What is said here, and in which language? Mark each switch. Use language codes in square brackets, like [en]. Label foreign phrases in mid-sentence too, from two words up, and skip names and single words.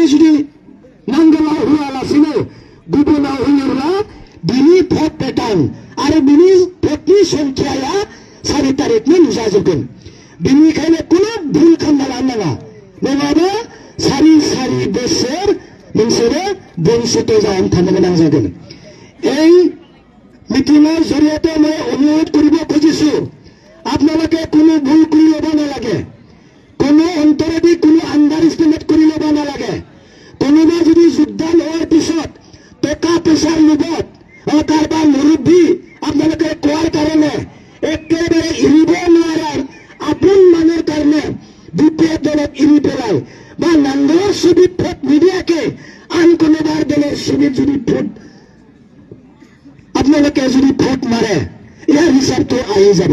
[brx] जुदि नांगोलाव होआलासिनो गुबुनाव होयोब्ला बिनि भट पेटार्न आरो बिनि भटनि संख्याया 4 तारिखनो नुजाजोबगोन बिनिखायनो कोनो भुल खालामना लानो नाङा नङाबा 4 बोसोर नोंसोरो बंचित जानानै थानो गोनां जागोन [as] এই মিটিংৰ জৰিয়তে মই অনুৰোধ কৰিব আপোনালোকে কোনো ভুল কৰি ল'ব নালাগে, কোনো অন্তৰেদি কোনো [en] under estimate [as] কৰি ল'ব নালাগে। কোনোবা যদি যোগদান হোৱাৰ পিছত টকা পইচাৰ লোভত কাৰোবাৰ মুৰব্বী আপোনালোকে কোৱাৰ কাৰণে একেবাৰে এৰিব নোৱাৰে আপোন মানুহৰ কাৰণে বিপিএফ দলক এৰি পেলাই বা নাংগলৰ ছবিত ভোট নিদিয়াকে আন কোনোবাৰ দলৰ ছবিত যদি ভোট আপোনালোকে যদি ভোট মাৰে, ইয়াৰ হিচাপটো আহি যাব।